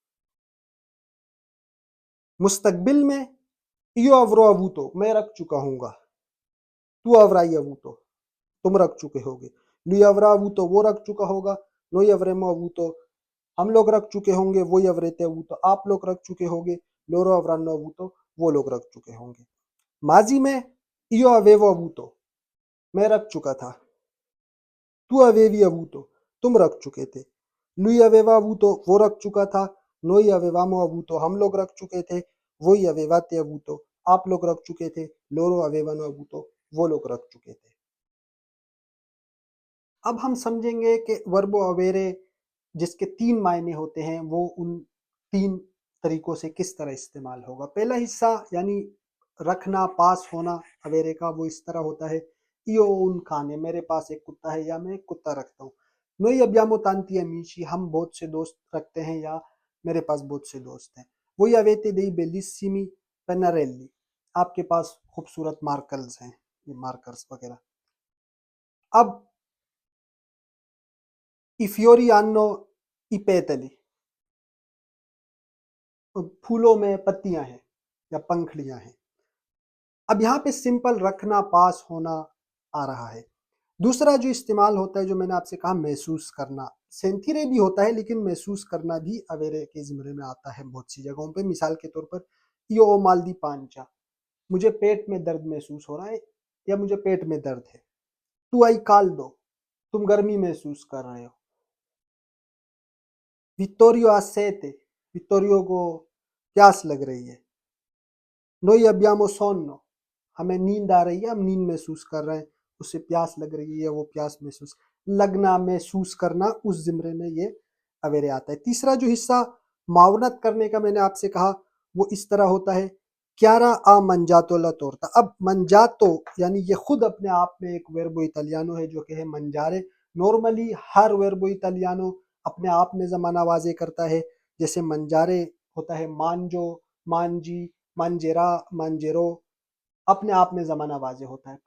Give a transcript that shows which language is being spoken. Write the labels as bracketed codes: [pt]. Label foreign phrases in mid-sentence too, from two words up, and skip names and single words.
[ur] مستقبل میں [it] io avrò avuto [ur] میں رکھ چکا ہوں گا، [it] tu avrai avuto [ur] تم رکھ چکے ہوگے، [it] lui avrà avuto [ur] وہ رکھ چکا ہوگا، [it] noi avremo avuto [ur] ہم لوگ رکھ چکے ہوں گے، [it] voi avrete avuto [ur] آپ لوگ رکھ چکے ہوگے، [it] loro avranno avuto [ur] وہ لوگ رکھ چکے ہوں گے۔ ماضی میں [it] io avevo avuto [ur] میں رکھ چکا تھا، [it] tu avevi avuto [ur] تم رکھ چکے تھے، [it] lui aveva avuto [ur] وہ رکھ چکا تھا، [it] noi avevamo avuto [ur] ہم لوگ رکھ چکے تھے، [it] voi avevate avuto, [ur] آپ لوگ رکھ چکے تھے. [it] loro avevano avuto, [ur] وہ لوگ رکھ چکے تھے. اب ہم سمجھیں گے کہ ورب اویرے جس کے 3 معنی ہوتے ہیں وہ ان 3 طریقوں سے کس طرح استعمال ہوگا. پہلا حصہ یعنی رکھنا، پاس ہونا اویرے کا، وہ اس طرح ہوتا ہے [it] io ho un cane، [ur] میرے پاس ایک کتا ہے یا میں ایک کتا رکھتا ہوں. [it] noi abbiamo tanti amici، [ur] ہم بہت سے دوست رکھتے ہیں یا میرے پاس بہت سے دوست ہیں. [it] voi avete dei bellissimi pennarelli، [ur] آپ کے پاس خوبصورت مارکرز ہیں، یہ مارکرز وغیرہ. [it] اب i fiori hanno i petali، [ur] پھولوں میں پتیاں ہیں یا پنکھڑیاں ہیں. اب یہاں پہ سمپل رکھنا، پاس ہونا آ رہا ہے. دوسرا جو استعمال ہوتا ہے جو میں نے آپ سے کہا محسوس کرنا، سینتھیرے بھی ہوتا ہے لیکن محسوس کرنا بھی اویرے کے زمرے میں آتا ہے بہت سی جگہوں پہ. مثال کے طور پر [it] io ho mal di pancia، [ur] مجھے پیٹ میں درد محسوس ہو رہا ہے یا مجھے پیٹ میں درد ہے. [it] tu hai caldo، [ur] تم گرمی محسوس کر رہے ہو. [it] Vittorio ha sete، [ur] وکٹوریو کو پیاس لگ رہی ہے. [it] noi abbiamo sonno، [ur] ہمیں نیند آ رہی ہے، ہم نیند محسوس کر رہے ہیں، اسے پیاس لگ رہی ہے، وہ پیاس محسوس لگنا، محسوس کرنا، اس زمرے میں یہ اویرے آتا ہے. تیسرا جو حصہ معاونت کرنے کا میں نے آپ سے کہا وہ اس طرح ہوتا ہے [it] chiara ha mangiato la torta. [ur] اب منجاتو یعنی یہ خود اپنے آپ میں ایک [it] verbo italiano [ur] ہے جو کہ ہے منجارے. نارملی ہر [it] verbo italiano [ur] اپنے آپ میں زمانہ واضح کرتا ہے، جیسے منجارے ہوتا ہے [it] mangio, mangi, mangerà, mangerò, [ur] اپنے آپ میں زمانہ واضح ہوتا ہے.